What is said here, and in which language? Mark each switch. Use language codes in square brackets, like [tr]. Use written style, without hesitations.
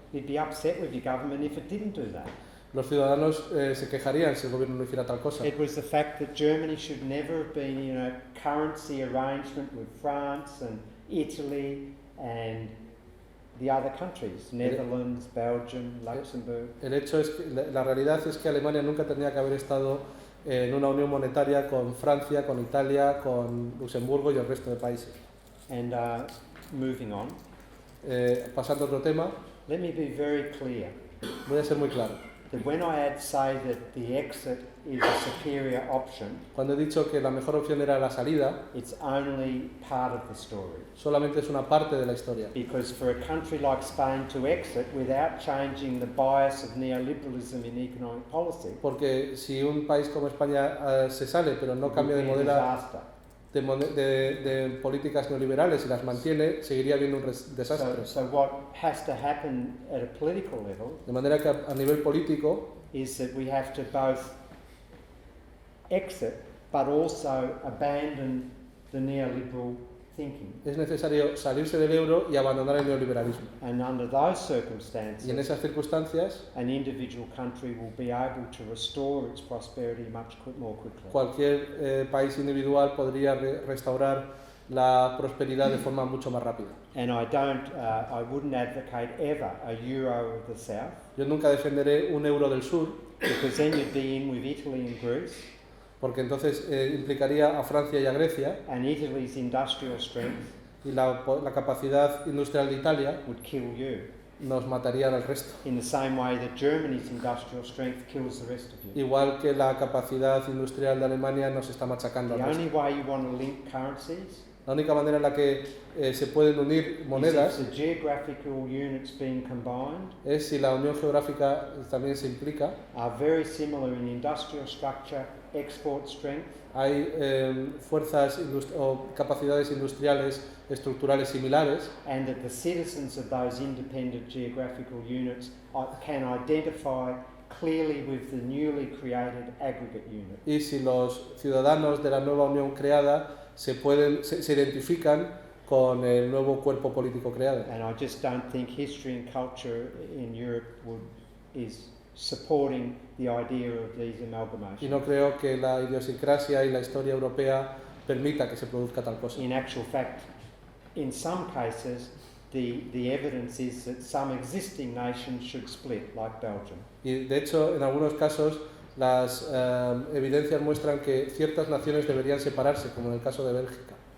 [en] You'd be upset with your government if it didn't do that. [es] Los ciudadanos se quejarían si el gobierno no hiciera tal cosa. [en] It was the fact that Germany should never have been in a currency arrangement with France and Italy and the other countries, Netherlands, Belgium, Luxembourg. [es] El hecho es que la realidad es que Alemania nunca tenía que haber estado en una unión monetaria con Francia, con Italia, con Luxemburgo y el resto de países. [en] And moving on, [es] Pasando a otro tema, [en] let me be very clear [es] voy a ser muy claro. [en] that when I say that the exit is a superior option, [es] Cuando he dicho que la mejor opción era la salida, [en] it's only part of the story. [es] solamente es una parte de la historia. [en] Because for a country like Spain to exit without changing the bias of neoliberalism in economic policy [es] Porque si un país como España se sale pero no cambia de [en] would be a [es] modelo [en] disaster. [es] de políticas neoliberales y las mantiene, seguiría habiendo un desastre. [en] So what has to happen at a political level [es] De manera que a nivel político [en] is that we have to both exit but also abandon the neoliberal thinking. [es] es necesario salirse del euro y abandonar el neoliberalismo. [en] And under those [es] Y en [en] circumstances, [es] esas circunstancias, [en] an individual country will be able to restore its prosperity much more quickly. [es] cualquier país individual podría restaurar la prosperidad de forma mucho más rápida. [en] And I wouldn't advocate ever a euro of the south, [es] Yo nunca defenderé un euro del sur, [en] because then you'd be in with Italy and Greece, [es] porque entonces implicaría a Francia y a Grecia, [en] and Italy's industrial strength, [es] y la capacidad industrial de Italia [en] would kill you. [es] nos matarían al resto. [en] In the same way that Germany's industrial strength kills the rest of you. [es] Igual que la capacidad industrial de Alemania nos está machacando [en] The [es] al resto. [en] only way you want to link currencies [es] La única manera en la que se pueden unir monedas [en] is if the geographical units being combined [es] es si la unión geográfica también se implica. [en] are very similar in industrial structure, export strength, [es] Hay fuerzas o capacidades industriales estructurales similares [en] and that the citizens of those independent geographical units can identify clearly with the newly created aggregate unit. [es] y si los ciudadanos de la nueva unión creada se identifican con el nuevo cuerpo político creado. [en] And I just don't think history and culture in Europe is supporting the idea of these [es] Y [en] amalgamations. [es] no creo que la idiosincrasia y la historia europea permita que se produzca tal cosa. [en] In actual fact, in some cases, the evidence is that some existing nations should split, like Belgium. [es] Y de hecho, en algunos casos, las evidencias muestran que ciertas naciones deberían separarse, como en el caso de Bélgica.